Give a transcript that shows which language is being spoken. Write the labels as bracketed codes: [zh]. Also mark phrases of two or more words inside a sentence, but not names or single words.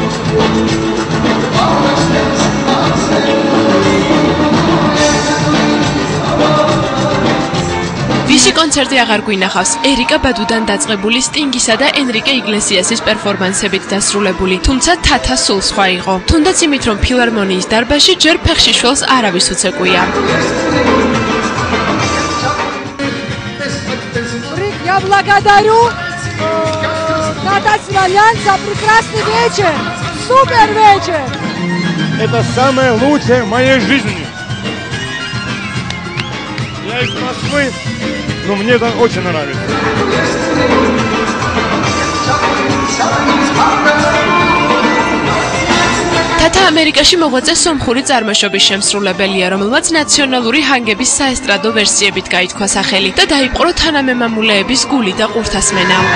[ka] ვისი კონცერტი აღარ გვინახავს? ერიკა ბადუდან დაწყებული სტინგისა და ენრიკე იგლესიასის პერფორმანსებით დასრულებული, თუმცა თათა სულ სხვა იყო. თუნდაც იმით, რომ ფილარმონიის დარბაზში ჯერ ფეხში შველს არავის უცეკვია. [ru] Я благодарю Тата Симоньян за прекрасный вечер. Супер вечер. Это самое лучшее в моей жизни. Я из Москвы, но мне это очень нравится. [ka] თათა ამერიკაში მოღვაწე სომხური წარმოშობის შემსრულებელია, რომელმაც ნაციონალური ჰანგების საესტრადო ვერსიებით გაითქვა სახელი და დაიპყრო თანამემამულეების გული და ყურთასმენა.